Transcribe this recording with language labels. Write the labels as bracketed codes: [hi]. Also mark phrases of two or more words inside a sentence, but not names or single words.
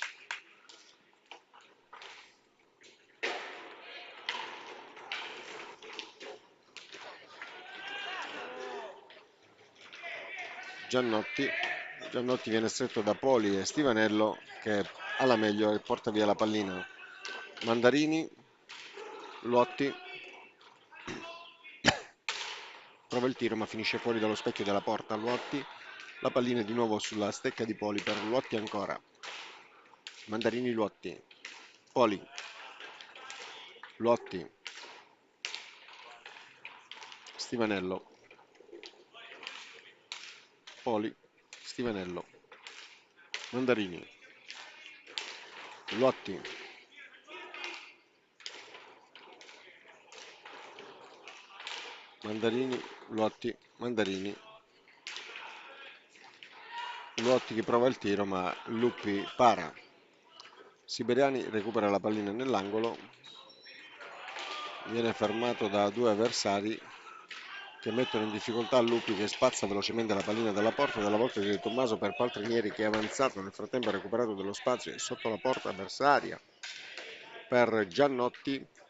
[it] Giannotti, Giannotti viene stretto da Poli e Stivanello che alla meglio e porta via la pallina. Mandarini, Luotti, prova il tiro ma finisce fuori dallo specchio della porta. Luotti, la pallina è di nuovo sulla stecca di Poli per Luotti ancora. Mandarini, Luotti, Poli, Luotti, Stivanello, Poli, Stivanello, Mandarini, Luotti, Mandarini, Luotti, Mandarini, Luotti che prova il tiro ma Lupi para. Siberiani recupera la pallina nell'angolo, viene fermato da due avversari che mettono in difficoltà Lupi che spazza velocemente la pallina dalla porta dalla volta di De Tommaso per Paltrinieri che è avanzato, nel frattempo ha recuperato dello spazio sotto la porta avversaria per Giannotti,